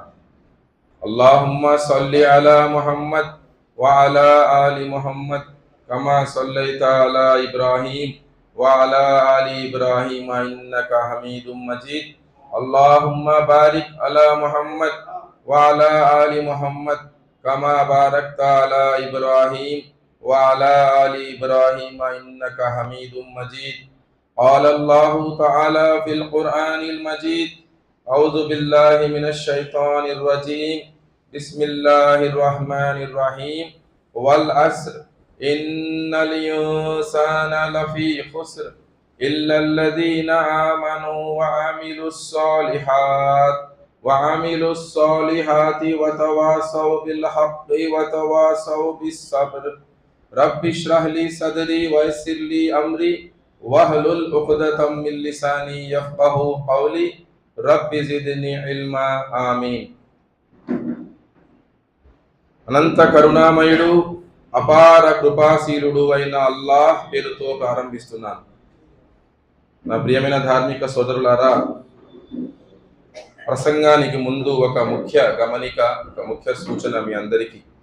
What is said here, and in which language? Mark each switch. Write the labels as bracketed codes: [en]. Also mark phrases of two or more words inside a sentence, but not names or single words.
[ar] اللهم صل على محمد وعلى آل محمد كما صليت على إبراهيم وعلى آل إبراهيم إنك حميد مجيد. اللهم بارك على محمد وعلى آل محمد كما باركت على إبراهيم وعلى آل إبراهيم إنك حميد مجيد. قال الله تعالى في القرآن المجيد أعوذ بالله من الشيطان الرجيم بسم الله الرحمن الرحيم والعصر إن الإنسان لفي خسر إلا الذين آمنوا وعملوا الصالحات وتواصوا بالحق وتواصوا بالصبر. رب اشرح لي صدري ويسر لي أمري واحلل عقدة من لساني يفقهوا قولي رب زدني علما. آمين. [te] అనంత కరుణామయుడు అపార కృపాశీలుడు అయిన అల్లాహ్ పేరుతో ప్రారంభిస్తున్నాను. నా ప్రియమైన ధార్మిక సోదరులారా, ప్రసంగానికి ముందు ఒక ముఖ్య గమనిక, ఒక ముఖ్య సూచన మీ అందరికీ.